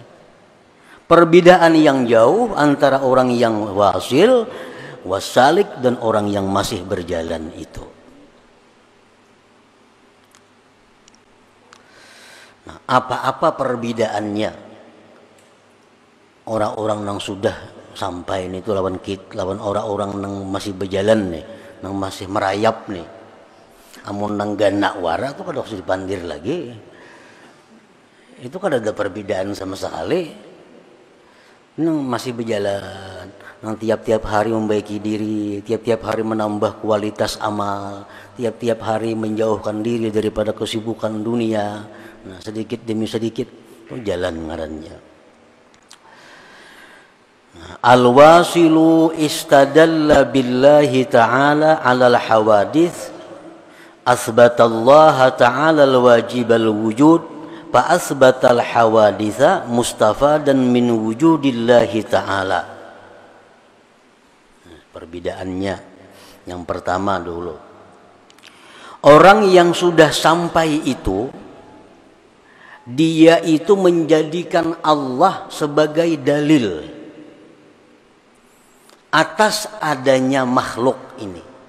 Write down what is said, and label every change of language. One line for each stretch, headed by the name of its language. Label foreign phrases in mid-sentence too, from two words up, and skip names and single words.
Indonesian: Perbedaan yang jauh antara orang yang wasil, wasalik dan orang yang masih berjalan itu. Nah, apa-apa perbedaannya? Orang-orang yang sudah sampai ini itu lawan orang-orang yang masih berjalan nih, yang masih merayap nih.
Banjar: Amun nang ganak wara tuh kada usah dipandir lagi.
Indonesian: Itu kada ada perbedaan sama sekali. Nang masih berjalan, nang tiap-tiap hari membaiki diri, tiap-tiap hari menambah kualitas amal, tiap-tiap hari menjauhkan diri daripada kesibukan dunia. Nah, sedikit demi sedikit itu jalan ngarannya.
Arabic: الواصل استدل بالله تعالى على الحوادث أثبت الله تعالى الواجب الوجود فأثبت الحوادث مستفادا من وجود الله تعالى.
Indonesian: Perbedaannya yang pertama dulu. Orang yang sudah sampai itu, dia itu menjadikan Allah sebagai dalil atas adanya makhluk ini.